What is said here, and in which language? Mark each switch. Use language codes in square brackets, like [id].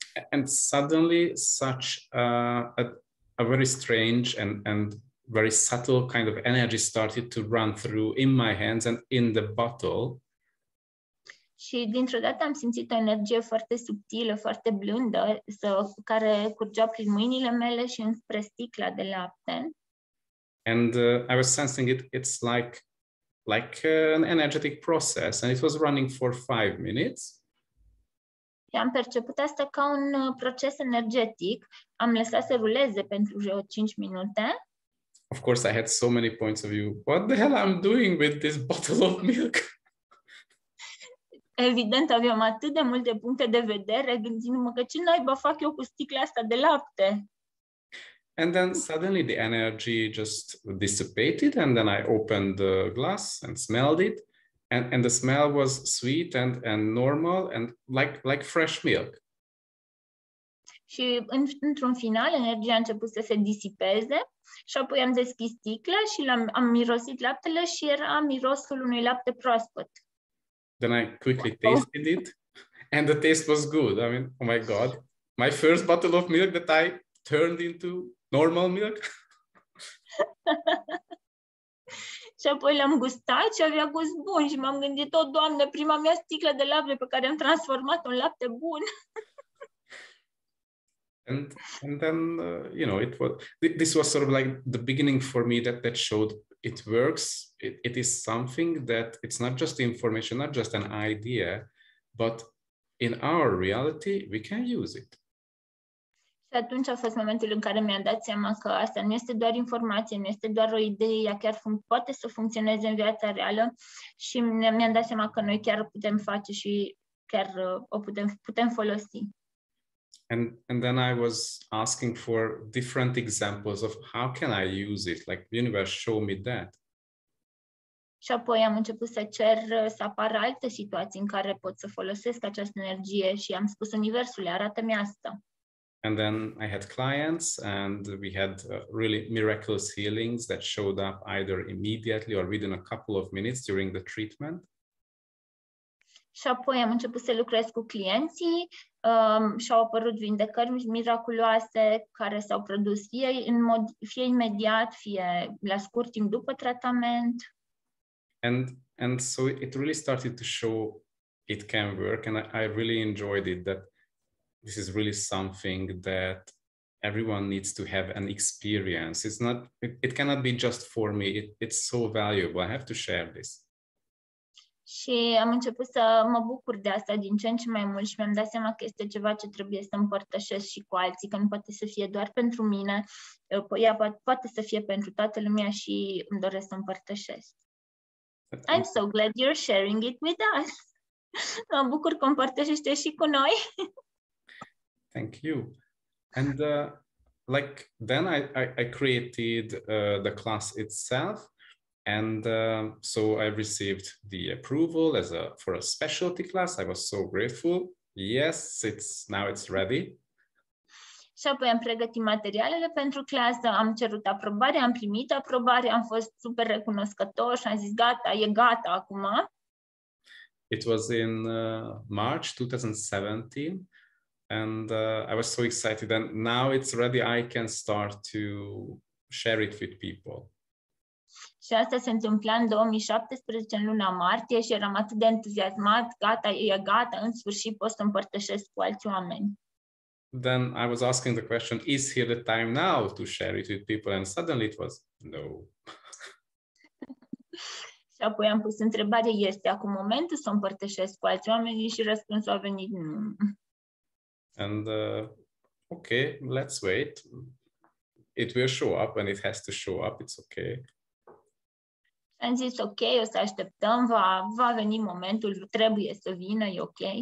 [en] And suddenly such a very strange and very subtle kind of energy started to run through in my hands and in the bottle. [ro] Și dintr-o dată am simțit o energie foarte subtilă, foarte blândă, care curgea prin mâinile mele și înspre sticla de lapte. [en] And I was sensing it's like an energetic process, and it was running for 5 minutes. [ro] Și am perceput asta ca un proces energetic. Am lăsat să ruleze pentru vreo 5 minute. [en] Of course, I had so many points of view. What the hell I'm doing with this bottle of milk? [ro] Evident, aveam atât de multe puncte de vedere, gândindu-mă că ce naiba fac eu cu sticla asta de lapte. [en] And then suddenly the energy just dissipated, and then I opened the glass and smelled it, and the smell was sweet and normal and like fresh milk. [ro] Și într-un final, energia a început să se disipeze și apoi am deschis sticla și am mirosit laptele și era mirosul unui lapte proaspăt. [en] Then I quickly tasted it, and the taste was good. I mean, oh my God, my first bottle of milk that I turned into normal milk. [ro] Și apoi l-am gustat și avea gust bun și m-am gândit, o, Doamne, prima mea sticlă de lapte pe care am transformat-o în lapte bun. [en] And then, you know, this was sort of like the beginning for me that showed it works. It is something that it's not just information, not just an idea, but in our reality, we can use it. [ro] Și atunci a fost momentul în care mi-am dat seama că asta nu este doar informație, nu este doar o idee, ea chiar poate să funcționeze în viața reală și mi-am dat seama că noi chiar o putem face și chiar o putem folosi. [en] And then I was asking for different examples of how can I use it? Like, the universe, show me that. [ro] Și apoi am început să cer să apară alte situații în care pot să folosesc această energie și am spus universului, arată-mi asta. [en] And then I had clients, and we had really miraculous healings that showed up either immediately or within a couple of minutes during the treatment. [ro] Și apoi am început să lucrez cu clienții și au apărut vindecări miraculoase care s-au produs fie imediat, fie la scurt timp după tratament. [en] And so it really started to show it can work. And I really enjoyed it, that this is really something that everyone needs to have an experience. It's not, it cannot be just for me. It's so valuable. I have to share this. [ro] Și am început să mă bucur de asta din ce în ce mai mult și mi-am dat seama că este ceva ce trebuie să împărtășesc și cu alții, că nu poate să fie doar pentru mine, ea poate să fie pentru toată lumea și îmi doresc să împărtășesc. [en] I'm so glad you're sharing it with us. [ro] Mă bucur că împărtășește și cu noi. [en] Thank you. And like then I created the class itself. And so I received the approval for a specialty class. I was so grateful. Yes, now it's ready. [ro] Și apoi am pregătit materialele pentru clasă, am cerut aprobare, am primit aprobare, am fost super recunoscător și am zis gata, e gata acum. [en] It was in March 2017 and I was so excited, and now it's ready. I can start to share it with people. [ro] Și asta se întâmpla în 2017, în luna martie, și eram atât de entuziasmat, gata, e gata, în sfârșit pot să împărtășesc cu alți oameni. [en] Then I was asking the question, is here the time now to share it with people? And suddenly it was, no. [ro] Și apoi am pus întrebarea, este acum momentul să împărtășesc cu alți oameni? Și răspunsul a venit, nu. [en] And okay, let's wait. It will show up when it has to show up, it's okay. [ro] Am zis, ok, o să așteptăm, va veni momentul, trebuie să vină, e ok.